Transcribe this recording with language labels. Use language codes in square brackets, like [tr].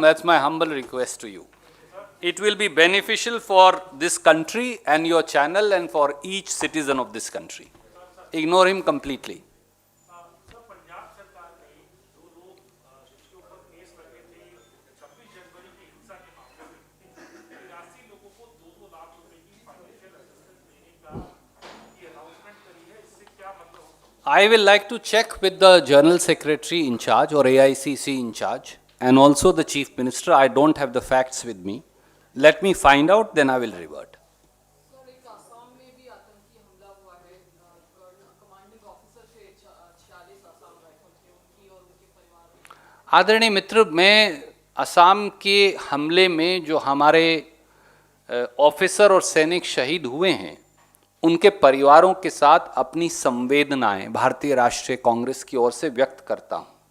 [en] That's my humble request to you. It will be beneficial for this country and your channel and for each citizen of this country. Ignore him completely. [hi] Punjab सरकार ने जो लोग जिसके ऊपर case लगे थे 26 जनवरी की हिंसा के मामले में 83 लोगों को 2-2 लाख रुपए की फाइनेंशियल असिस्टेंस देने का की अनाउंसमेंट करी है। इससे क्या मतलब? [en] I will like to check with the General Secretary in charge or AICC in charge and also the Chief Minister. I don't have the facts with me. Let me find out, then I will revert. [hi] Sir, एक आसाम में भी आतंकी हमला हुआ है। Commanding officer थे 46 Assam rifle के, उनकी और उनके परिवार। आदरणीय मित्र, मैं असम के हमले में जो हमारे ऑफिसर और सैनिक शहीद हुए हैं, उनके परिवारों के साथ अपनी संवेदनाएं भारतीय राष्ट्रीय कांग्रेस की ओर से व्यक्त करता हूं।